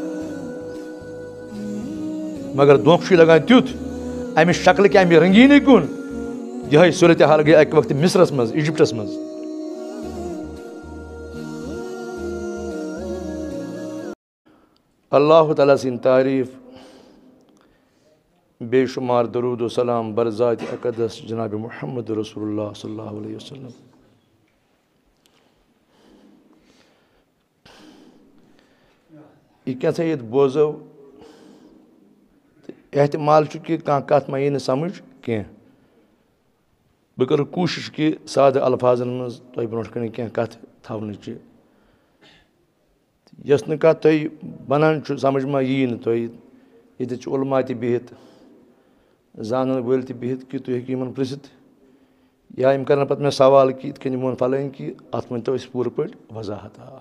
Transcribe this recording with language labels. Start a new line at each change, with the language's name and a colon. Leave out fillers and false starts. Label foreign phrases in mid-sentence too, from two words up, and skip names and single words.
Kashmiri: مگر دھونٛکہٕ چھُے لگان تیُتھ امہِ شکلہِ کہِ امہِ رنگیٖنی کُن یِہے صوٗرتِ حال گٔے اکہِ وقتہٕ مصرس منٛز ایجپٹس منٛز اللہ تعالیٰ سٕنٛدۍ تعریٖف
Persian: بے شُمار درود و سلام بر ذاتِ اقدس
Kashmiri: جناب محمد رسول اللہ
Arabic: صلی اللہ علیہ وسلم
Kashmiri: یہ کیٛاہ سا ییٚتہِ بوزو تہٕ احتمال چھُ کہِ کانٛہہ کتھ ما یی نہٕ سمجھ کینٛہہ بہٕ کرٕ کوٗشِش کہِ سادٕ الفاظن منٛز تۄہہِ برونٛٹھ کَنہِ کینٛہہ کتھٕ تھاونٕچہِ یۄس نہٕ کتھ تۄہہِ بنان چھُ سمجھ ما یی نہٕ تۄہہِ ییٚتہِ چھِ علما تہِ بِہِتھ زانن وٲلۍ تہِ بِہِتھ کہِ تُہۍ ہیٚکِو یِمن پرٛژھِتھ یا یِم کرن پتہٕ مےٚ سوال کہِ یِتھ کٔنۍ ووٚن فلٲنۍ کہِ اتھ ؤنۍتو أسۍ پوٗرٕ پٲٹھۍ وضاحت